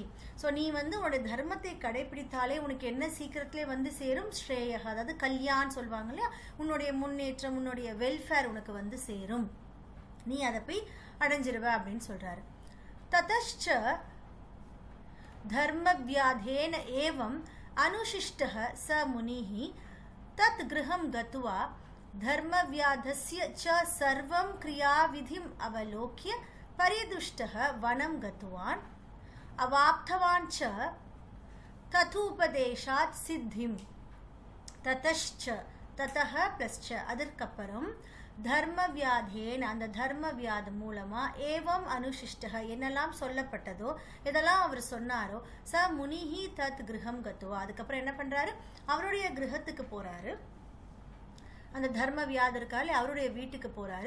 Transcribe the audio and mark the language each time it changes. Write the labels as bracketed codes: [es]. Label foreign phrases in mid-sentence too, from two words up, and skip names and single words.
[ta] ஸோ நீ வந்து உன்னுடைய தர்மத்தை கடைப்பிடித்தாலே உனக்கு என்ன சீக்கிரத்திலே வந்து சேரும், ஸ்ரேயக அதாவது கல்யாண் சொல்லுவாங்க இல்லையா, உன்னுடைய முன்னேற்றம் உன்னுடைய வெல்ஃபேர் உனக்கு வந்து சேரும், நீ அதை போய் அடைஞ்சிருவ அப்படின்னு சொல்றாரு. [sa] ततश्च धर्म व्याधेन एवम् अनुशिष्टः स मुनिः तत् गृहं गत्वा धर्मव्याधस्य च सर्वं क्रियाविधिम् अवलोक्य परिदुष्टः वनं गतवान् अवाप्तवान् च तथूपदेशात् सिद्धिं ततश्च ततः प्लश्च [ta] அதற்கப்புறம் [sa] धर्म व्याधेन [ta] அந்த தர்ம வியாத மூலமா [sa] एवम् अनुशिष्टः [ta] என்னெல்லாம் சொல்லப்பட்டதோ இதெல்லாம் அவர் சொன்னாரோ [sa] स मुनिः तत् गृहं गत्वा [ta] அதுக்கப்புறம் என்ன பண்றாரு, அவருடைய கிரகத்துக்கு போறாரு. அந்த தர்ம வியாதர் இருக்காரு அவருடைய வீட்டுக்கு போறாரு.